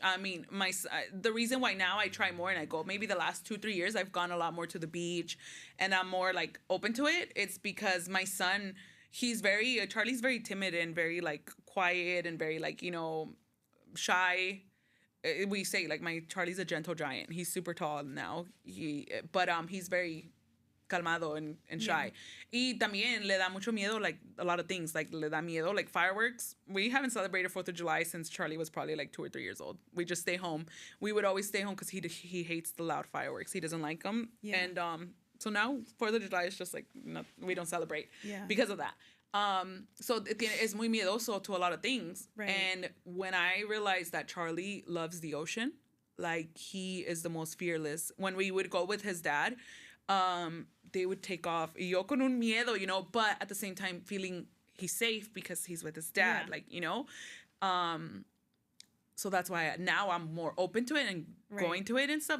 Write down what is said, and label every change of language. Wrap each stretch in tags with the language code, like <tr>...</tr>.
<en>I mean, the reason why now I try more and I go, maybe the last 2-3 years I've gone a lot more to the beach, and I'm more like open to it. It's because my son, Charlie's very timid and very like quiet and very like, shy. We say like Charlie's a gentle giant. He's super tall now. But he's very calmado and shy.</en> <es>Y también le da mucho miedo,</es> <en>like a lot of things. Like</en> <es>le da miedo,</es> <en>like fireworks. We haven't celebrated 4th of July since Charlie was probably like 2 or 3 years old. We just stay home. We would always stay home because he hates the loud fireworks. He doesn't like them. Yeah. And so now 4th of July is just like, we don't celebrate because of that. So</en> <es>es muy miedoso</es> <en>to a lot of things. Right. And when I realized that Charlie loves the ocean, like he is the most fearless. When we would go with his dad, they would take off.</en> <es>Y yo con un miedo,</es> <en>but at the same time feeling he's safe because he's with his dad, So that's why now I'm more open to it and going to it and stuff.</en>